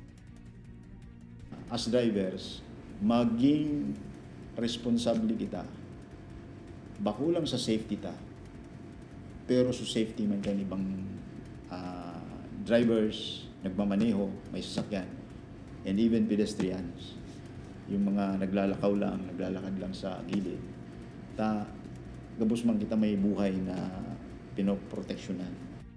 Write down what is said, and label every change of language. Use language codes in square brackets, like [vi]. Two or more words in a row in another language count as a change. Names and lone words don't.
[en] As drivers, [bik] maging responsable kita. Bakulang sa safety ta. Pero sa safety man kan ibang drivers, nagmamaneho, may sasakyan, [en] and even pedestrians. [tl] Yung mga naglalakaw lang, naglalakad lang sa gilid. [bik] Gabos man kita may buhay na pinoproteksyonan.